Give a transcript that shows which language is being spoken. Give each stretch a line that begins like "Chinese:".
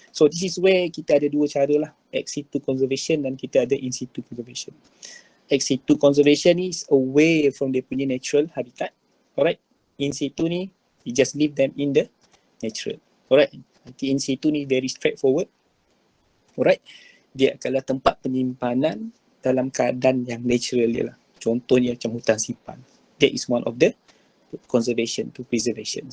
English: So this is where
Malay: kita ada dua cara lah, ex situ conservation dan kita ada in situ conservation.
English: Ex situ conservation is away from their punya natural habitat. Alright? In situ ni, you just leave them in the natural. Alright?
Malay: Nanti in situ ni
English: very straightforward. Alright?
Malay: Dia adalah tempat penyimpanan dalam keadaan yang natural dia lah. Contohnya macam hutan simpan.
English: That is one of the conservation to preservation.